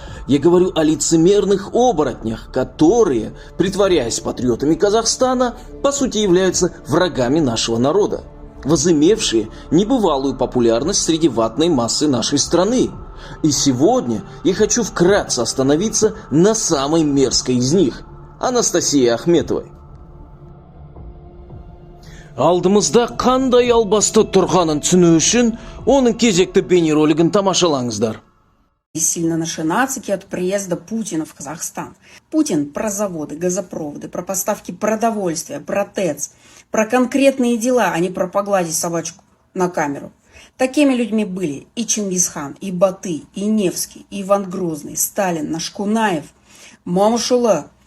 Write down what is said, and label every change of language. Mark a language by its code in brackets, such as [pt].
[ru] Я говорю о лицемерных оборотнях, которые, притворяясь патриотами Казахстана, по сути являются врагами нашего народа, возымевшие небывалую популярность среди ватной массы нашей страны. И сегодня я хочу вкратце остановиться на самой мерзкой из них – Анастасии Ахметовой. [kk] Алдымызда қандай албасты тұрғанын түсіну үшін оның кезекті бейнеролигін тамашалаңыздар. [ru] Сильно наши нацики от приезда Путина в Казахстан. Путин про заводы, газопроводы, про поставки продовольствия, про ТЭЦ, про конкретные дела, а не про погладить собачку на камеру. Такими людьми были и Чингисхан, и Баты, и Невский, и Иван Грозный, Сталин, наш Кунаев, Мамушула.